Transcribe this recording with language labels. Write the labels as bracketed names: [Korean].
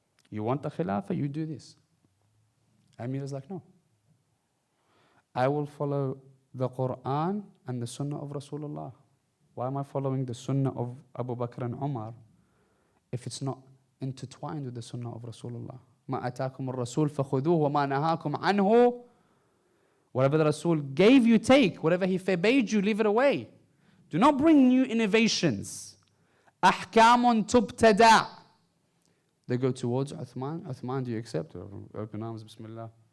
[English] You want the Khilafah, you do this. Amir is like, no. I will follow the Quran and the Sunnah of Rasulullah. Why am I following the Sunnah of Abu Bakr and Umar if it's not intertwined with the Sunnah of Rasulullah? [Arabic] ما أتاكم الرسول فخذوه وما نهاكم عنه. [English] Whatever the Rasul gave you, take. Whatever he forbade you, leave it away. Do not bring new innovations. [Arabic] أحكام تبتدع. [English] They go towards Uthman. Uthman, do you accept? Open arms, Bismillah.